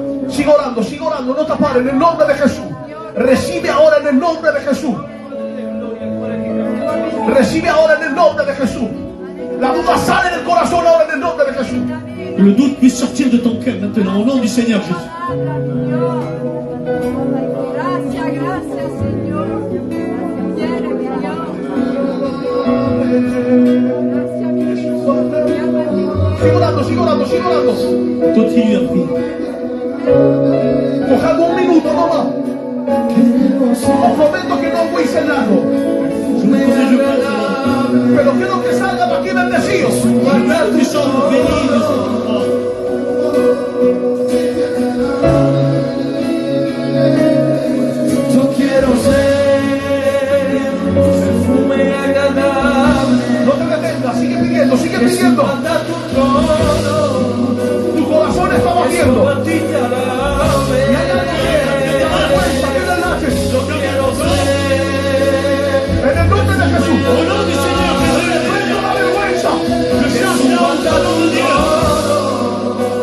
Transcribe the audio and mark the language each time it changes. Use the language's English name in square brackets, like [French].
[Spanish] Sigue orando, no te pares, en el nombre de Jesús. Recibe ahora en el nombre de Jesús. Recibe ahora en el nombre de Jesús. La duda sale del corazón ahora en el nombre de Jesús. [French] Que le doute puisse sortir de ton cœur maintenant, au nom du Seigneur Jésus. [Spanish] Gracias, gracias, Señor. Viene, mi Dios. Gracias, mi Jesús. Sigue orando. [French] Continue à prier. [Spanish] Cojamos un minuto, no más. Os prometo que no voy a ser largo. Pero quiero que salgan aquí bendecidos. [French] Nous sommes bénis de cet endroit. [Spanish] Yo quiero ser perfume agradable No te detengas, sigue pidiendo. que suelta tu trono. Tu corazón está Solo batiendo. a ti te alabe. Y hay algo que te da vergüenza, que relajes. Yo quiero ser En el nombre de Jesús. [French] Au nom du Seigneur Jésus, [Spanish] Enfrenta la vergüenza. [French] je cherche la honte à l'homme de Dieu.